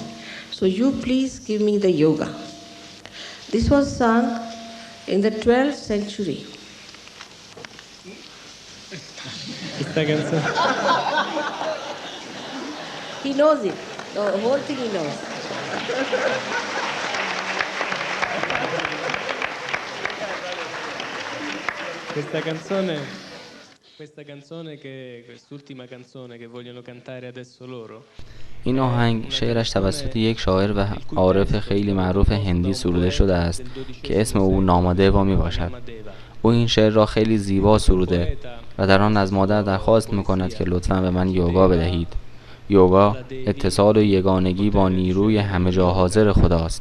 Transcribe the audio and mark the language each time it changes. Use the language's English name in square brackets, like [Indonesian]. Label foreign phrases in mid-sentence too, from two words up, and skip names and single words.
[English] So you please give me the yoga." This was sung in the 12th century. He knows it. The whole thing he knows. [Italian] Questa canzone che quest'ultima canzone che vogliono cantare adesso loro. [Persian] این آهنگ شعرش توسط یک شاعر و عارف خیلی معروف هندی سروده شده است که اسم او نامادیوا می باشد. او این شعر را خیلی زیبا سروده و در آن از مادر درخواست می‌کند که لطفاً به من یوگا بدهید. یوگا اتصال و یگانگی با نیروی همه جا حاضر خداست.